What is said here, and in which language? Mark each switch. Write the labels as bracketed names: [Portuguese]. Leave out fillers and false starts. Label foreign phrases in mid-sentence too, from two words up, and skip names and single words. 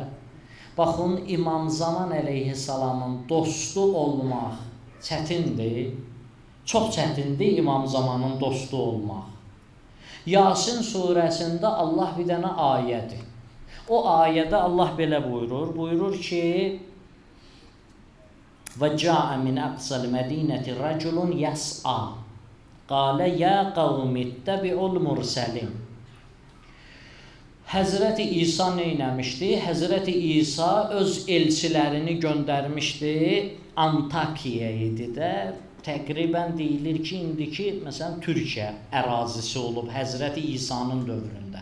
[Azerbaijani] Baxın, İmam Zaman əleyhissalamın dostu olmaq çətindir. Çox çətindir İmam Zamanın dostu olmaq. Yasin surəsində Allah bir dənə ayədir. O ayədə Allah belə buyurur. Buyurur ki, [Arabic] وَجَاءَ مِنْ أَقْصَى الْمَدِينَةِ رَجُلٌ يَسْعَى قَالَ يَا قَوْمِ اتَّبِعُوا الْمُرْسَلِينَ. [Azerbaijani] Həzrəti İsa neynəmişdi? Həzrəti İsa öz elçilərini göndərmişdi. Antakiya idi də. Təqribən deyilir ki, indiki məsələn Türkiyə ərazisi olub Həzrəti İsa'nın dövründə.